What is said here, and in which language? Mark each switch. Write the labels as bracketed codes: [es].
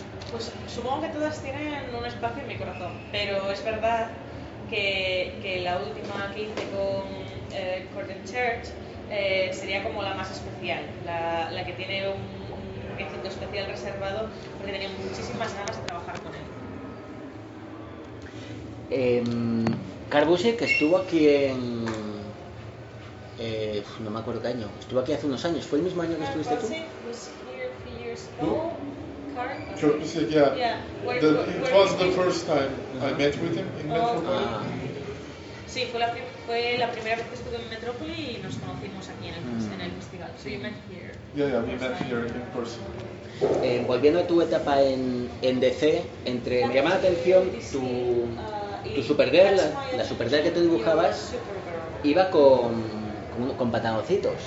[es] Pues supongo que todas tienen un espacio en mi corazón, pero es verdad que la última que hice con Corden Church sería como la más especial, la que tiene un recinto especial reservado, porque tenía muchísimas ganas de trabajar con él. Carbuse, que estuvo aquí en... no me acuerdo qué año, estuvo aquí hace unos años, ¿fue el mismo año que estuviste tú? [en] Kurt Busiek, yeah. Yeah. It was the first time I met with him in Metropolis. [es] Sí, fue la primera vez que estuve en Metrópoli y nos conocimos aquí en el festival. So you met here. Yeah, we met here in person. Volviendo a tu etapa en DC, entre me llama la atención tu Supergirl, la Supergirl que tú dibujabas, iba con pantaloncitos.